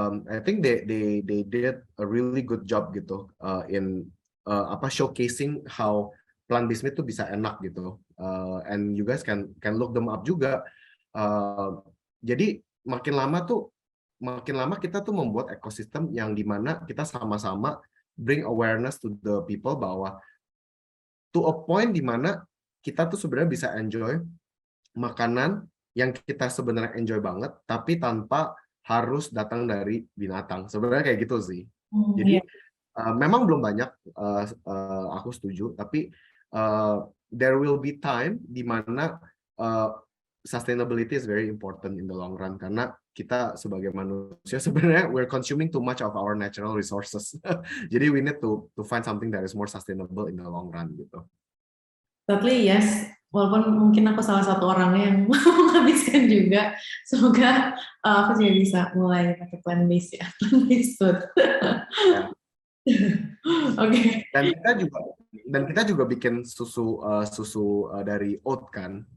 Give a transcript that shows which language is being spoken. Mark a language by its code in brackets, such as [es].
[en] I think they did a really good job gitu in showcasing how plant-based meat [id] itu bisa enak gitu. [en] And you guys can look them up juga. [id] Jadi makin lama kita tuh membuat ekosistem yang dimana kita sama-sama [en] bring awareness to the people [id] bahwa [en] to a point [id] dimana kita tuh sebenarnya bisa enjoy makanan yang kita sebenarnya enjoy banget, tapi tanpa harus datang dari binatang. Sebenarnya kayak gitu sih. Jadi memang belum banyak, aku setuju, tapi [en] there will be time [id] di mana [en] sustainability is very important in the long run, [id] karena kita sebagai manusia sebenarnya [en] we're consuming too much of our natural resources. Jadi we need to find something that is more sustainable in the long run gitu. Totally yes. [id] Walaupun mungkin aku salah satu orangnya yang menghabiskan juga. Semoga aku juga bisa mulai pakai plant-based ya. [en] Plant-based food. [id] Oke. Dan kita juga bikin susu dari oat kan.